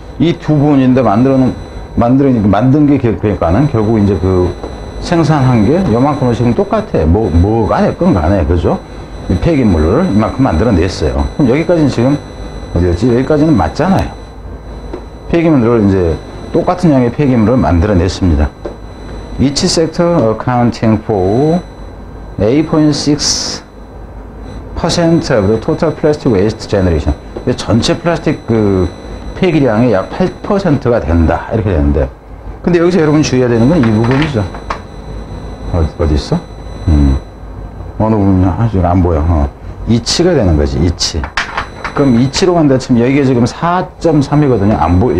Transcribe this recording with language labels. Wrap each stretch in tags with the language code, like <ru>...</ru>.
<ko>이 두 부분인데 만든 게 그러니까는 결국 이제 생산한 게 요만큼은 지금 똑같아. 뭐가 됐건 간에, 그죠? 폐기물을 이만큼 만들어냈어요. 그럼 여기까지는 지금, 어디였지? 여기까지는 맞잖아요. 폐기물을 이제 똑같은 양의 폐기물을 만들어냈습니다.</ko> <en>Each sector accounting for 8.6% of the total plastic waste generation.</en> <ko>전체 플라스틱 폐기량의 약 8%가 된다. 이렇게 되는데. 근데 여기서 여러분 주의해야 되는 건 이 부분이죠. 어디 있어? 어느 부분이야? 지금 안 보여. 이치가 되는 거지, 이치. 그럼 이치로 간다 치면 여기가 지금 4.3이거든요.</ko>